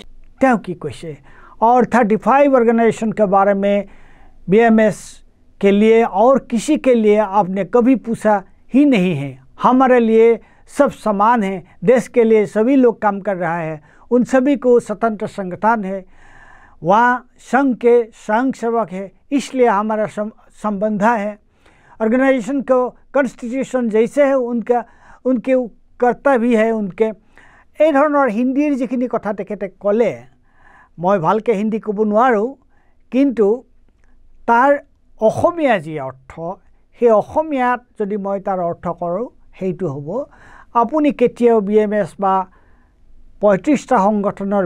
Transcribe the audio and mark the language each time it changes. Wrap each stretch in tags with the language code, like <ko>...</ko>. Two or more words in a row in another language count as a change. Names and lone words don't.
<hi>क्या की कैसे और 35 ऑर्गेनाइजेशन के बारे में बीएमएस के लिए और किसी के लिए आपने कभी पूछा ही नहीं है हमारे लिए सब समान है देश के लिए सभी लोग काम कर रहा है उन सभी को स्वतंत्र संगठन है वहाँ संघ के स्वयंसेवक है इसलिए हमारा संबंध है ऑर्गेनाइजेशन को कॉन्स्टिट्यूशन जैसे है उनके कर्ता भी है उनके</hi> <as>এই ধৰণৰ হিন্দীৰ যিখিনি কথা তেখেতে ক'লে মই ভালকৈ হিন্দী ক'ব নোৱাৰোঁ কিন্তু তাৰ অসমীয়া যি অৰ্থ সেই অসমীয়াত যদি মই তাৰ অৰ্থ কৰোঁ সেইটো হ'ব আপুনি কেতিয়াও বিএমএছ বা 35টা সংগঠনৰ</as>